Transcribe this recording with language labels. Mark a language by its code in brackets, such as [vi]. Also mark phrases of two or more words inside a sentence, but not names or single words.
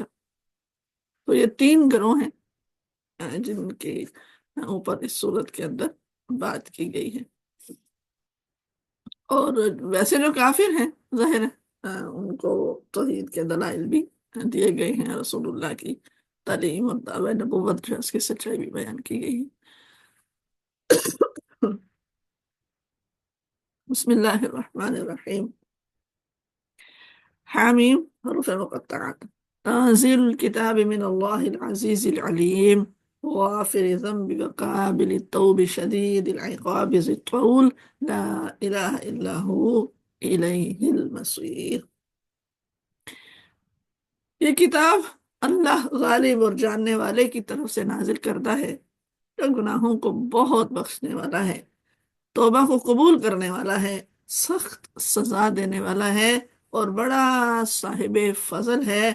[ur] تو یہ تین گروہ ہیں جن کے اوپر اس سورت کے اندر بات کی گئی ہے. اور ویسے جو کافر ہیں، ظاہر ہے ان کو توحید کے دلائل بھی دیے گئے ہیں، رسول اللہ کی تعلیم اور دعویٰ نبوت جو ہے اس کی سچائی بھی بیان کی گئی ہے. [ar] بسم الله الرحمن الرحيم. [ur] حم حروف مقطعات. [ar] تنزيل الكتاب من الله العزيز العليم غافر الذنب وقابل التوب شديد العقاب ذي الطول لا إله إلا هو إليه المصير. [ur] یہ کتاب اللہ غالب اور جاننے والے کی طرف سے نازل کردہ ہے، جو گناہوں کو بہت بخشنے والا ہے، توبہ کو قبول کرنے والا ہے، سخت سزا دینے والا ہے، اور بڑا صاحب فضل ہے۔